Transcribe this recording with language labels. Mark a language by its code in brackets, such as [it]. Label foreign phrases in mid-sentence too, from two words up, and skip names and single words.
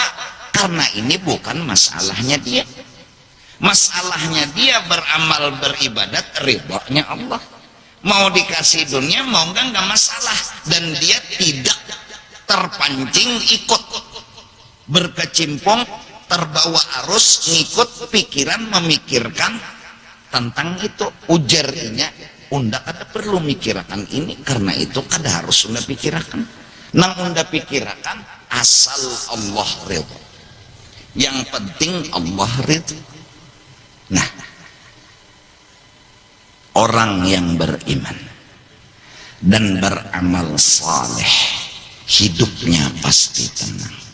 [id] Karena ini bukan masalahnya dia. Masalahnya dia beramal beribadat ridhonya Allah. Mau dikasih dunia mau enggak masalah, dan dia tidak terpancing ikut berkecimpung, terbawa arus ngikut pikiran memikirkan tentang itu. [bjn] Ujarnya unda kada perlu mikirkan ini, karena itu kada harus unda pikirkan. Nang unda pikirkan asal Allah ridho, yang penting Allah ridho. [id] Nah, orang yang beriman dan beramal saleh hidupnya pasti tenang.